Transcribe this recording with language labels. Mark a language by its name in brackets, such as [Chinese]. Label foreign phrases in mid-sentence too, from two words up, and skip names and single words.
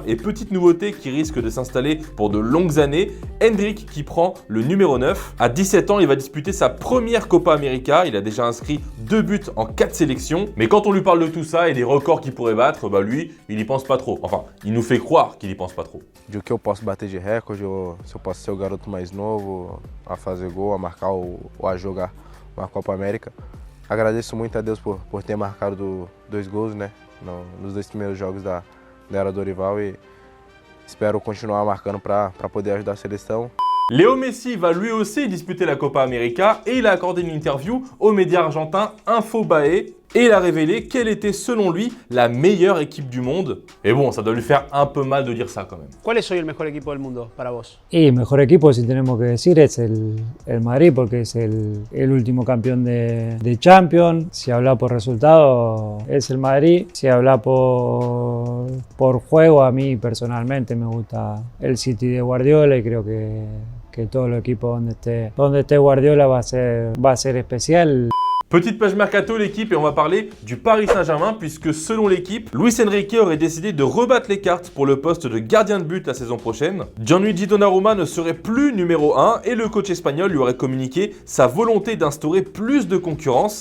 [French] Et petite nouveauté qui risque de s'installer pour de longues années, Endrick qui prend le numéro 9. À 17 ans, il va disputer sa première Copa América. Il a déjà inscrit 2 buts en 4 sélections. Mais quand on lui parle de tout ça et des records qu'il pourrait battre, bah lui, il y pense pas trop. Enfin, il nous fait croire qu'il y pense pas trop. [Portuguese] De que eu posso bater de recorde, se eu posso ser o garoto mais novo a fazer gol, a marcar ou a jogar uma Copa América. Agradeço muito a Deus por ter marcado 2 gols, né, nos 2 primeiros jogos da era Dorival e espero continuar marcando para poder ajudar a seleção. [French] Léo Messi va lui aussi disputer la Copa América et il a accordé une interview aux médias argentins Infobae et il a révélé quelle était selon lui la meilleure équipe du monde. Et bon, ça doit lui faire un peu mal de dire ça quand même. [Spanish] ¿Cuál es hoy el mejor equipo del mundo para vos? Y el mejor equipo, si tenemos que decir, es el Madrid porque es el último campeón de Champions. Si habla por resultado, es el Madrid. Si habla por juego, a mí personalmente me gusta el City de Guardiola y creo que todo el equipo donde esté Guardiola va a ser especial. [French] Petite page mercato l'équipe et on va parler du Paris Saint-Germain puisque selon l'équipe, Luis Enrique aurait décidé de rebattre les cartes pour le poste de gardien de but la saison prochaine. Gianluigi Donnarumma ne serait plus numéro 1 et le coach espagnol lui aurait communiqué sa volonté d'instaurer plus de concurrence.